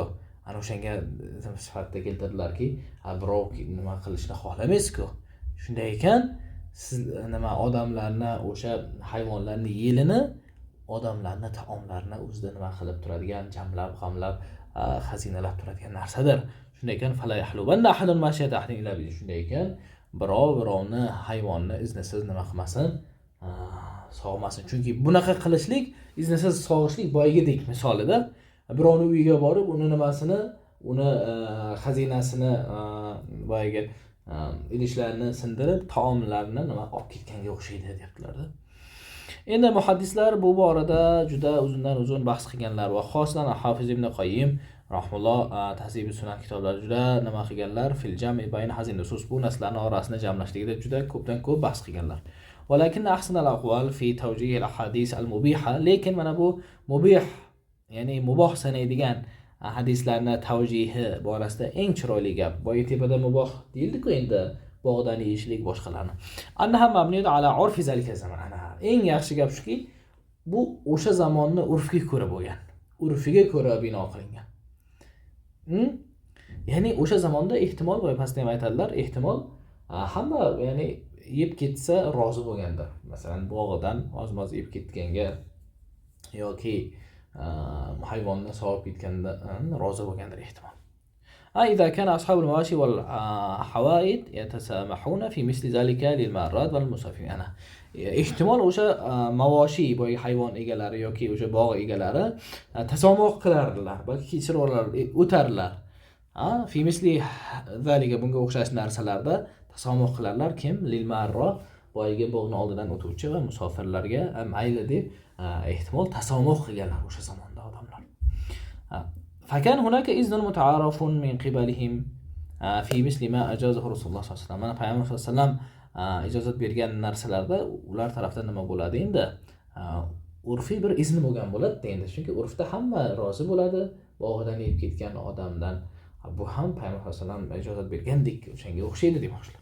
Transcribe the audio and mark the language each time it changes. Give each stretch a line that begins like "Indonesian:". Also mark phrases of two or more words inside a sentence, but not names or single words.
Uzbek: Ana o'shanga sifatda keltirdilarki, birov nima qilishni xohlamaysiz-ku. Shunday ekan, siz nima odamlarni, o'sha hayvonlarni yelini, odamlarni taomlarini o'zida nima qilib turadigan, jamlab, g'amlab, xazinalab turadigan narsadir. Shunday ekan,
Arabic: فلا يحلبن أحد ماشية أحد إلا ب.
Uzbek: Shunday ekan, birovni hayvonni iznisiz nima qilmasin, sog'masin. Chunki bunaqa qilishlik, iznisiz sog'ishlik boyagidek misolida birovni uyiga borib, uni nimasini, uni xazinasini, boyaga idishlarini sindirib, taomlarni nima olib ketganga o'xshaydi deyaptilar-da. Endi muhaddislar bu borada juda uzundan-uzun bahs qilganlar va xoslan Hafiz ibn Qayyim rahimulloh Tahzib sunan kitoblari juda nima qilganlar,
Arabic: في الجمع بين هذه النصوص,
Uzbek: bu narsalarning orasini jamlashlikda juda ko'p bahs qilganlar.
Arabic: ولكن أحسن الأقوال في توجيه الأحاديث المبيحة,
Uzbek: lekin mana bu mubih, ya'ni muboh sanaydigan hadislarni tavjihi borasida eng chiroyli gap. Boya tepada muboh deyildi-ku endi bog'dan yeyishlik boshqalarni.
Arabic: أنها مبنية على عرف ذلك الزمان.
Uzbek: Eng yaxshi gap shuki, bu o'sha zamonning urfiga ko'ra bo'lgan. Urfiga ko'ra bino qilingan. Ya'ni o'sha zamonda ehtimol, boya pastda ham aytadilar, ehtimol hamma ya'ni yeb ketsa rozi bo'lgandir. Masalan, bog'idan oz-moz yeb ketganga yoki hayvonni sog'ib ketganda rozi bo'lgandir ehtimol.
Arabic: إذا كان أصحاب المواشي والحوائد يتسامحون في مثل ذلك للمارات والمسافرين.
Uzbek: أنا ehtimol o'sha mavoshi boy hayvon egalari yoki o'sha bog' egalari tasomuh qilardilar, balki kechirib o'tarlar.
Arabic: في مثل ذلك,
Uzbek: bunga o'xshash narsalarda tasomuh qilarlar. Kim?
Arabic: للمارة,
Uzbek: boyga bog'ni oldidan o'tuvchi va musofirlarga mayli deb ehtimol tasomuh qilganlar o'sha zamonda odamlar.
Arabic: فكان هناك إذن متعارف من قبلهم في مثل ما أجازه رسول الله صلى الله عليه وسلم.
Uzbek: Mana payg'ambar
Arabic: صلى الله عليه وسلم
Uzbek: ijozat bergan narsalarda ular tarafdan nima bo'ladi endi? Urfiy bir izn bo'lgan bo'ladi endi. Chunki urfda hamma rozi bo'ladi, bog'idan yeb ketgan odamdan. Bu ham payg'ambar
Arabic: صلى الله عليه وسلم
Uzbek: ijozat bergandek o'shanga o'xshaydi demoqchilar.